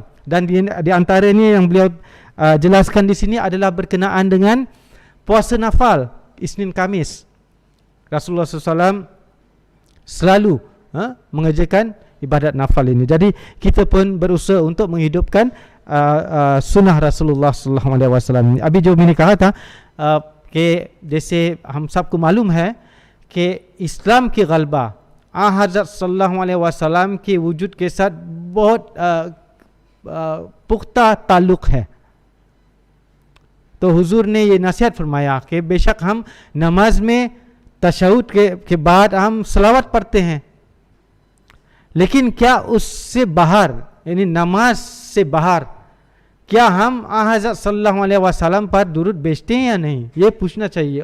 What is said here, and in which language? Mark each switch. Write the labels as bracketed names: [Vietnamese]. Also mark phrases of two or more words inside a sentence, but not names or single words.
[Malay] Dan di antaranya yang beliau jelaskan di sini adalah berkenaan dengan puasa nafal Isnin Kamis. Rasulullah SAW selalu mengerjakan ibadat nafal ini. Jadi kita pun berusaha untuk menghidupkan sunnah Rasulullah [Arabic] صلى الله عليه وسلم. [Urdu] ابھی جو میں نے کہا تھا کہ جیسے ہم سب کو معلوم ہے کہ اسلام کی غلبہ حضرت [Arabic] صلى الله عليه وسلم [Urdu] کے وجود کے ساتھ بہت پختہ تعلق ہے. تو حضور نے یہ نصیحت فرمایا کہ بے شک ہم نماز میں تشہد کے بعد ہم صلوات پڑھتے ہیں، لیکن کیا اس سے باہر یعنی نماز سے باہر کیا ہم حضرت [Arabic] صلى الله عليه وسلم [Urdu] پر درود بھیجتے ہیں یا نہیں، یہ پوچھنا چاہیے.